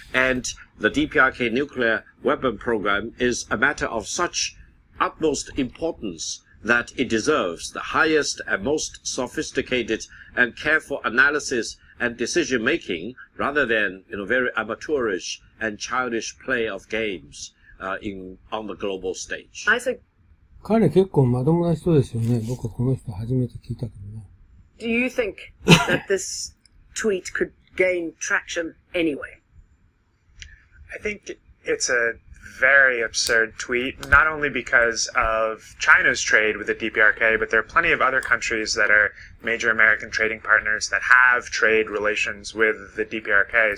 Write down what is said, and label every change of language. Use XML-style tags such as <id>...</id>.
<en>And the DPRK nuclear weapon program is a matter of such utmost importance that it deserves the highest and most sophisticated and careful analysis and decision-making rather than, very amateurish and childish play of games on the global stage.</en> <ja>彼結構まともな人ですよね。僕はこの人初めて聞いたけどね。</ja> <en>Do you think that this tweet could gain traction anyway? I think it's a very absurd tweet, not only because of China's trade with the DPRK, but there are plenty of other countries that are major American trading partners that have trade relations with the DPRK.</en>